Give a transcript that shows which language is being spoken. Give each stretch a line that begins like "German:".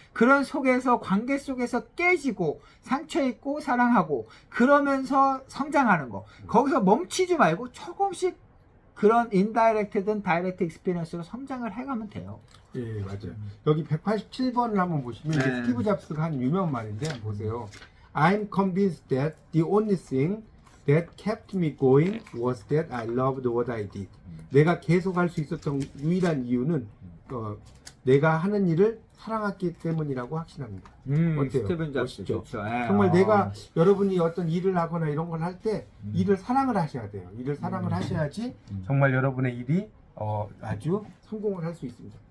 Korean: 그런 속에서 관계 속에서 깨지고 상처 입고 사랑하고 그러면서 성장하는 거. 거기서 멈추지 말고 조금씩 그런 인다이렉트든 다이렉트 익스피리언스로 성장을 해가면 돼요. 예, 맞아요. 여기 187번을 한번 보시면 이게 스티브 잡스가 한 유명한 말인데 한번 보세요.
English: I'm convinced that the only thing that kept me going was that I loved what I did.
Korean: 내가 계속 할 수 있었던 유일한 이유는 내가 하는 일을 사랑했기 때문이라고 확신합니다. 어때요? 스티븐 잡스 멋있죠? 좋죠. 정말 내가 여러분이 어떤 일을 하거나 이런 걸 할 때 일을 사랑을 하셔야 돼요. 일을 사랑을 하셔야지 정말 여러분의 일이 아주 성공을 할 수 있습니다.